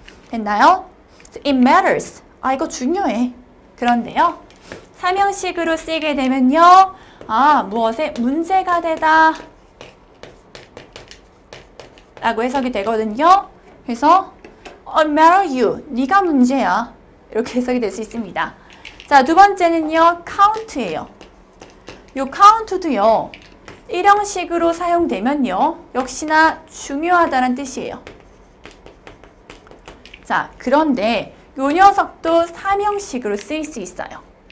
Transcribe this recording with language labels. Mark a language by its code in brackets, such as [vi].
[ko] 됐나요? [en] It matters. [ko] 이거 중요해. 그런데요. 3형식으로 쓰이게 되면요. 무엇에 문제가 되다 라고 해석이 되거든요. 그래서 [en] matter you. [ko] 네가 문제야. 이렇게 해석이 될 수 있습니다. 자, 두 번째는요. count예요. 요 count도요. 1형식으로 사용되면요. 역시나 중요하다는 뜻이에요. 자, 그런데 요 녀석도 3형식으로 쓰일 수 있어요.